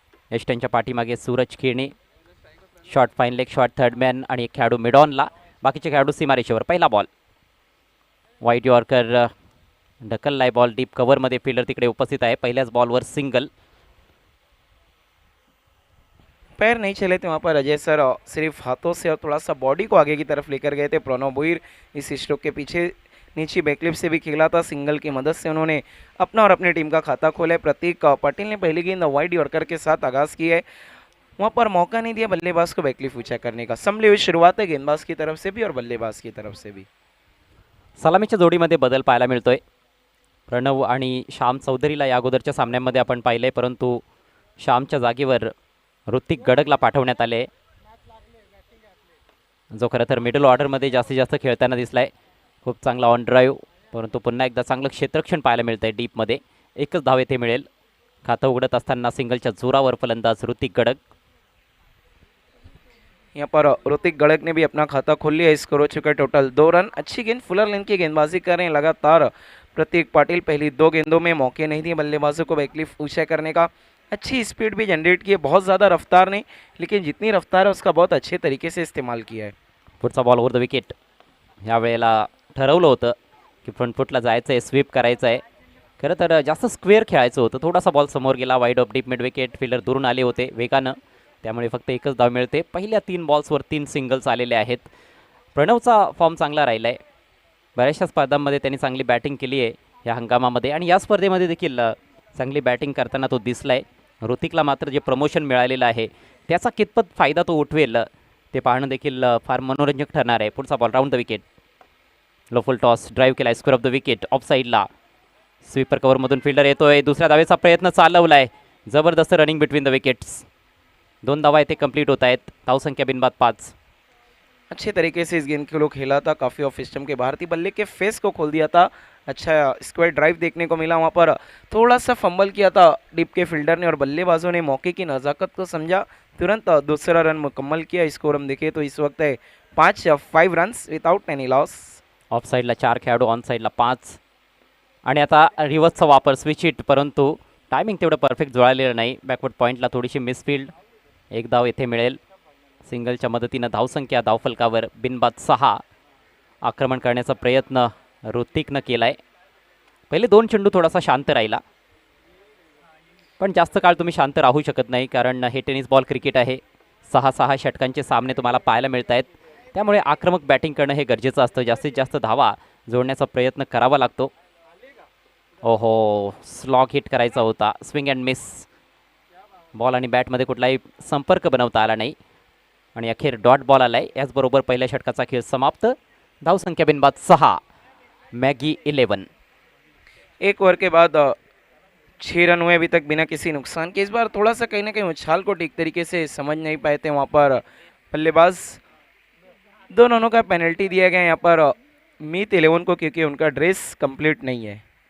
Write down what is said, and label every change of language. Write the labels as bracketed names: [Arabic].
[Marathi] यष्टनच्या पाठीमागे Suraj Kene, short fine leg shot third man आणि एक खेळाडू मिडॉनला, बाकीचे खेळाडू सीमारेषेवर. पहिला ball wide yorker ढकललाय ball deep कव्हरमध्ये. Fielder तिकडे उपस्थित आहे. पहिल्याच बॉलवर सिंगल. [Hindi] पैर नहीं चले थे वहाँ पर अजय सर सिर्फ हाथों से और थोड़ा सा बॉडी को आगे की तरफ लेकर गए थे. प्रणव भुईर इस स्ट्रोक के पीछे नीचे बैकलिप से भी खेला था. सिंगल की मदद से उन्होंने अपना और अपनी टीम का खाता खोला है. प्रतीक पाटिल ने पहली गेंद वाइड यॉर्कर के साथ आगाज़ की है. वहाँ पर मौका नहीं दिया बल्लेबाज को बैकलिप ऊंचा करने का. संभली हुई शुरुआत है गेंदबाज की तरफ से भी और बल्लेबाज की तरफ से भी. [Marathi] सलामीच्या जोडीमध्ये बदल पाहायला मिळतोय. प्रणव आणि श्याम चौधरीला या अगोदरच्या सामन्यांमध्ये आपण पाहिलंय, परंतु श्यामच्या जागेवर ऋतिक गडगला पाठवण्यात आले, जो खरं तर मिडल ऑर्डरमध्ये जास्तीत जास्त खेळताना दिसलाय. खूप चांगला ऑन ड्राईव्ह, परंतु पुन्हा एकदा चांगलं क्षेत्ररक्षण पाहायला मिळतं आहे डीपमध्ये. एकच धाव येथे मिळेल. खातं उघडत असताना सिंगलच्या जोरावर फलंदाज ऋतिक गडग. [Hindi] यहाँ पर ऋतिक गड़क ने भी अपना खाता खोल लिया. स्कोर हो चुका है टोटल 2 रन. अच्छी गेंद फुलर लेन की गेंदबाजी कर रहे हैं लगातार प्रतीक पाटिल. पहली 2 गेंदों में मौके नहीं दिए बल्लेबाजों को बैकलिफ ऊंचा करने का. अच्छी स्पीड भी जनरेट की है. बहुत ज़्यादा रफ्तार नहीं, लेकिन जितनी रफ्तार है उसका बहुत अच्छे तरीके से इस्तेमाल किया है. [Marathi] पुढचा बॉल ओव्हर द विकेट. यावेळेला ठरवलं होतं की फ्रंट फुटला जायचं आहे, स्वीप करायचं आहे. खरं तर जास्त स्क्वेअर खेळायचं होतं. थोडासा बॉल समोर गेला, wide of deep mid wicket. Fielder दुरून आले होते वेगानं, त्यामुळे फक्त एकच धाव मिळते. पहिल्या 3 बॉल्सवर 3 सिंगल्स आलेले आहेत. प्रणवचा फॉर्म चांगला राहिला आहे. बऱ्याचशा स्पर्धांमध्ये त्यांनी चांगली बॅटिंग केली आहे या हंगामामध्ये, आणि या स्पर्धेमध्ये देखील चांगली बॅटिंग करताना तो दिसला आहे. ऋतिकला मात्र जे प्रमोशन मिळालेलं आहे त्याचा कितपत फायदा तो उठवेल ते पाहणं देखील फार मनोरंजक ठरणार आहे. पुढचा ball round the wicket. Low full toss drive केला, square of the wicket. Of साईडला स्वीपर कव्हरमधून फिल्डर येतोय. दुसऱ्या धावेचा प्रयत्न चालवला आहे. जबरदस्त रनिंग बिटवीन द विकेट्स. 2 धावा येथे कंप्लीट होत आहेत. धावसंख्या बिनबाद 5. [Hindi] अच्छे तरीके से इस गेंद को खेला था. काफ़ी ऑफ सिस्टम के बाहर थी. बल्ले के फेस को खोल दिया था. अच्छा स्क्वायर ड्राइव देखने को मिला. वहाँ पर थोड़ा सा फंबल किया था डीप के फील्डर ने और बल्लेबाजों ने मौके की नज़ाकत को समझा, तुरंत दूसरा रन मुकम्मल किया. स्कोर हम देखें तो इस वक्त है [English] 5 runs without any loss. [Marathi] Of साईडला 4 खेळाडू, ऑन साईडला 5. आणि आता रिव्हर्सचा वापर, स्विच हिट, परंतु टायमिंग तेवढं परफेक्ट जुळालेलं नाही. बॅकवर्ड पॉईंटला थोडीशी मिसफिल्ड. एक धाव येथे मिळेल. सिंगलच्या मदतीनं धावसंख्या धावफलकावर बिनबाद 6. आक्रमण करण्याचा प्रयत्न ऋतिकनं केला आहे. पहिले 2 चेंडू थोडासा शांत राहिला, पण जास्त काळ तुम्ही शांत राहू शकत नाही, कारण हे टेनिस बॉल क्रिकेट आहे. 6 षटकांचे सामने तुम्हाला पाहायला मिळत आहेत. त्यामुळे आक्रमक बॅटिंग करणं हे गरजेचं असतं. जास्तीत जास्त धावा जोडण्याचा प्रयत्न करावा लागतो. ओहो, स्लॉग हिट करायचा होता. Swing and miss. बॉल आणि बॅटमध्ये कुठलाही संपर्क बनवता आला नाही आणि अखेर डॉट बॉल आलाय. याचबरोबर पहिल्या षटकाचा खेळ समाप्त. धावसंख्या बिनबाद 6. मैगी 11. [Hindi] 1 ओवर के बाद 6 रन हुए अभी तक बिना किसी नुकसान के. इस बार थोड़ा सा कहीं ना कहीं उछाल को ठीक तरीके से समझ नहीं पाए थे वहाँ पर बल्लेबाज. 2 रनों का पेनल्टी दिया गया यहाँ पर मीत 11 को, क्योंकि उनका ड्रेस कंप्लीट नहीं है.